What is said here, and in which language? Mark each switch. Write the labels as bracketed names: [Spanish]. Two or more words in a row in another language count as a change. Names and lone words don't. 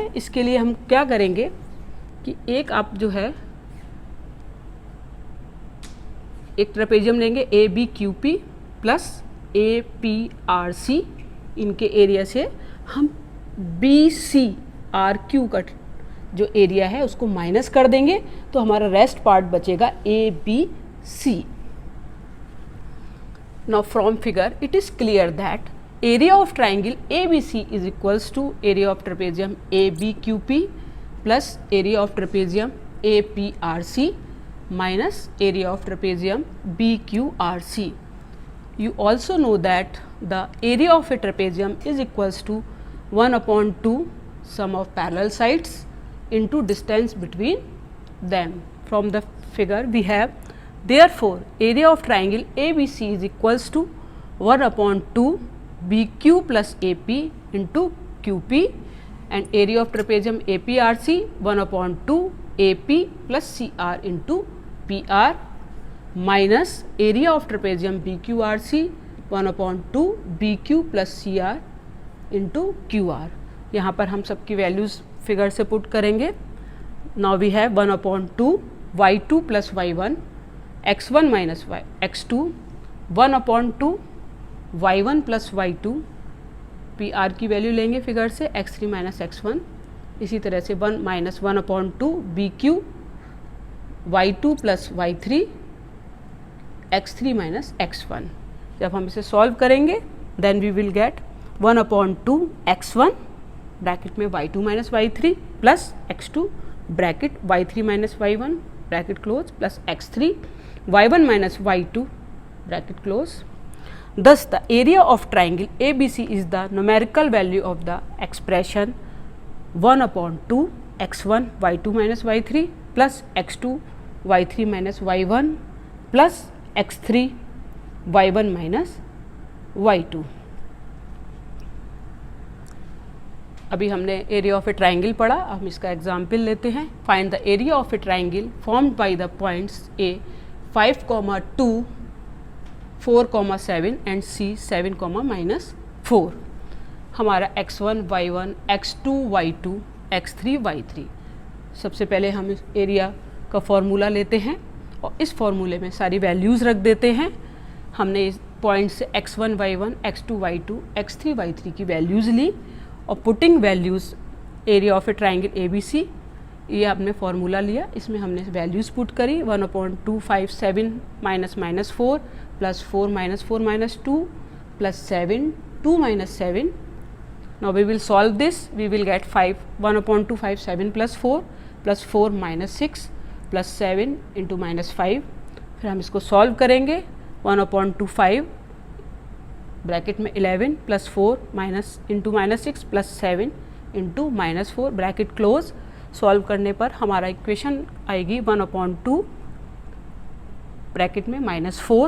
[Hindi] इसके लिए हम क्या करेंगे कि एक आप जो है एक ट्रेपेजियम लेंगे ABQP प्लस APRC, इनके एरिया से हम BCRQ का जो एरिया है उसको माइनस कर देंगे तो हमारा [English] rest part [Hindi] बचेगा ABC। [English] now from figure it is clear that area of triangle ABC is equals to area of trapezium ABQP plus area of trapezium APRC minus area of trapezium BQRC. You also know that the area of a trapezium is equals to 1/2 sum of parallel sides into distance between them. From the figure we have, therefore area of triangle ABC is equals to 1/2 BQ plus AP into QP and area of trapezium APRC 1/2 AP plus CR into PR minus area of trapezium BQRC 1/2 BQ plus CR into QR। [Hindi] यहाँ पर हम सबकी वैल्यूज़ फिगर से पुट करेंगे। [English] now we have 1/2 y2 plus y1 x1 minus x2 1/2 y1 plus y2 PR [Hindi] की वैल्यू लेंगे फिगर से [English] x3 minus x1। [Hindi] इसी तरह से 1 minus 1/2 BQ y2 plus y3 x3 minus x1। जब हम इसे सॉल्व करेंगे [English] then we will get [Hindi] 1/2 x1 ब्रैकेट में y2 minus y3 प्लस x2 ब्रैकेट y3 minus y1 [English] bracket close [Hindi] प्लस x3 y1 minus y2 [English] bracket close. Thus the area of triangle ABC is the numerical value of the expression 1/2 x1 y2 minus y3 plus x2 y3 minus y1 plus x3 y1 minus y2। [Hindi] अभी हमने [English] area of a triangle [Hindi] पढ़ा, हम इसका एग्जाम्पल लेते हैं। [English] find the area of a triangle formed by the points A 5,2 4,7 and C 7,-4. [Hindi] हमारा x1 y1 x2 y2 x3 y3। सबसे पहले हम इस एरिया का फॉर्मूला लेते हैं और इस फॉर्मूले में सारी वैल्यूज़ रख देते हैं। हमने इस पॉइंट से x1 y1 x2 y2 x3 y3 की वैल्यूज़ ली और [English] putting values area of a triangle [Hindi] ABC, ये हमने फार्मूला लिया, इसमें हमने वैल्यूज़ पुट करी 1/2 5 7 minus 4 प्लस 4 minus 4 minus 2 प्लस 7 2 minus 7। [English] Now we will solve this, we will get 5 1/2 5 7 plus 4 plus 4 minus 6 plus 7 into minus 5। [Hindi] फिर हम इसको सॉल्व करेंगे 1/2 5 ब्रैकेट में 11 प्लस 4 [English] minus into minus [Hindi] 6 प्लस 7 इंटू माइनस 4 [English] bracket close. [Hindi] सॉल्व करने पर हमारा इक्वेशन आएगी 1/2 ब्रैकेट में -4।